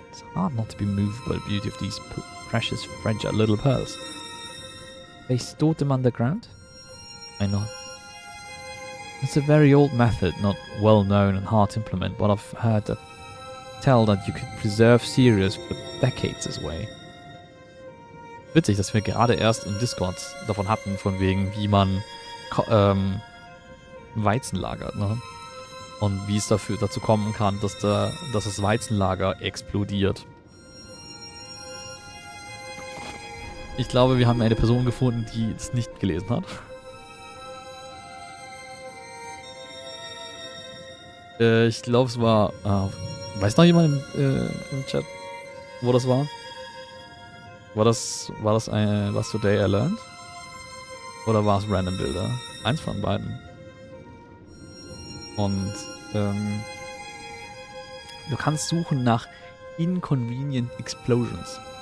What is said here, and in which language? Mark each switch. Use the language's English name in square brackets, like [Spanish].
[English] It's hard not to be moved by the beauty of these precious, fragile little pearls. They stored them underground? I nod. It's a very old method, not well known and hard to implement, but I've heard that you could preserve cereals for decades this way. [German] Witzig, dass wir gerade erst im Discord davon hatten, von wegen, wie man Weizen lagert, ne? Und wie es dazu kommen kann, dass das Weizenlager explodiert. Ich glaube, wir haben eine Person gefunden, die es nicht gelesen hat. Ich glaube, es war... weiß noch jemand im Chat, wo das war? War das was Today I Learned? Oder war es Random Bilder? Eins von beiden. Und du kannst suchen nach Inconvenient Explosions.